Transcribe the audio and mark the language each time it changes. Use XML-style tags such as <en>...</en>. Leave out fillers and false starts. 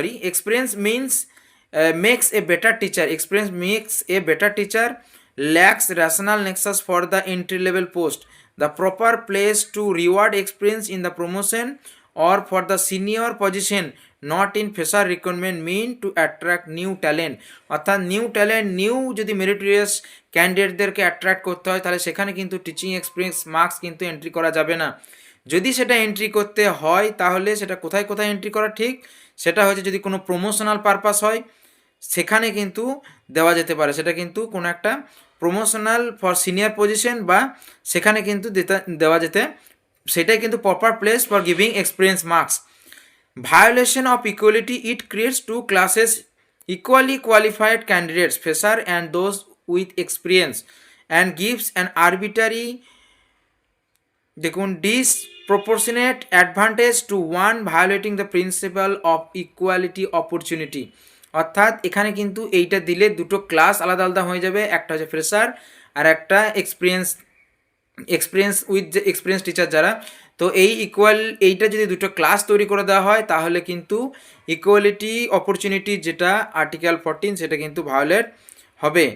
<en>Experience means makes a better teacher. Experience makes a better teacher. Lacks rational nexus for the entry level post. The proper place to reward experience in the promotion or for the senior position, not in fresher recruitment, mean to attract new talent.</en> <bn>অর্থাৎ new যদি meritorious ক্যান্ডিডেটদেরকে attract করতে হয় তাহলে সেখানে কিন্তু teaching experience marks কিন্তু entry করা যাবে না। যদি সেটা এন্ট্রি করতে হয় তাহলে সেটা কোথায় এন্ট্রি করা ঠিক, সেটা হচ্ছে যদি কোনো প্রমোশনাল পারপাস হয় সেখানে কিন্তু দেওয়া যেতে পারে, সেটা কিন্তু কোনো একটা প্রমোশনাল ফর সিনিয়র পজিশন বা সেখানে কিন্তু দেওয়া যেতে, সেটাই কিন্তু</bn> <en>Proper place for giving experience marks. Violation of equality, it creates two classes equally qualified candidates, fresher and those with experience, and gives an arbitrary দেখুন disproportionate advantage to one violating the principle of equality opportunity.</en> <bn>অর্থাৎ এখানে কিন্তু এইটা দিলে দুটো class আলাদা আলাদা হয়ে যাবে, একটা হচ্ছে ফ্রেশার আর একটা এক্সপিরিয়েন্স উইথ যে এক্সপিরিয়েন্স টিচার যারা। তো এইটা যদি দুটো ক্লাস তৈরি করে দেওয়া হয় তাহলে কিন্তু ইকুয়ালিটি অপরচুনিটি যেটা আর্টিকেল 14 সেটা কিন্তু ভায়োলেট হবে।</bn>